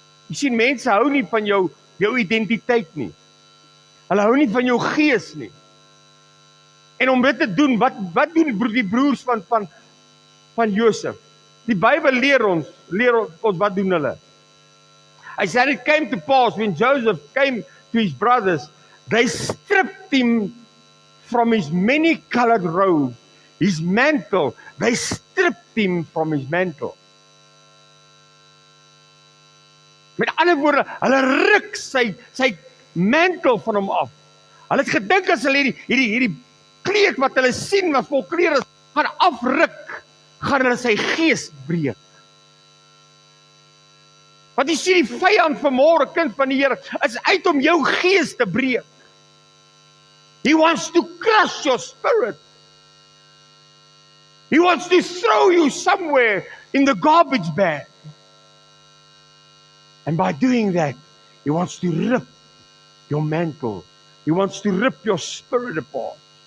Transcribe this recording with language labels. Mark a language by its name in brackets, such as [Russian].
[Afrikaans] Jy sien, mense hou nie van jou identiteit nie. Hulle hou nie van jou gees nie. En om dit te doen, wat doen die broers van Josef? Die Bybel leer ons wat doen hulle. [English] Hy said it came to pass when Joseph came to his brothers, they stripped him from his many-colored robe, his mantle, they stripped him from his mantle. [Afrikaans] Met ander woorde, hulle ruk sy mantel van hom af. Hulle het gedink as hulle hierdie kleed wat hulle sien wat vol kleure is, gaan afruk, gaan hulle sy gees breek. Want jy sien die vyand vanmôre, kind van die Here, is uit om jou gees te breek. [English] He wants to crush your spirit. He wants to throw you somewhere in the garbage bag. And by doing that, he wants to rip your mantle. He wants to rip your spirit apart.